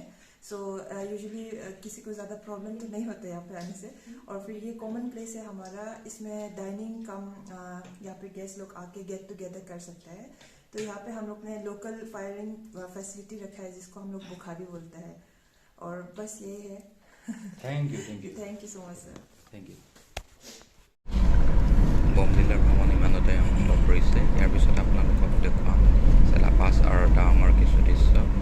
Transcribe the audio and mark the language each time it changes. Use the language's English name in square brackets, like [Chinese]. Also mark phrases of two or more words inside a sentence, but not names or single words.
[Hindi] सो यूजुअली किसी को ज़्यादा प्रॉब्लम तो नहीं होता है यहाँ पे आने से। और फिर ये कॉमन प्लेस है हमारा, इसमें [English] dining cum [Hindi] यहाँ पे गेस्ट लोग आके [English] get together [Hindi] कर सकते हैं। तो यहाँ पे हम लोग ने [English] local firing facility [Hindi] रखा है, जिसको हम लोग बुखारी बोलते हैं। और बस यही है। [English] थैंक यू सो मच सर। थैंक यू। [Assamese] বমদিলাৰ ভ্ৰমণ ইমানতে সমাপ্ত কৰিছে। ইয়াৰ পিছত আপোনালোকক দেখুৱাম চেলা পাছ আৰু টাৱাঙৰ কিছু দৃশ্য।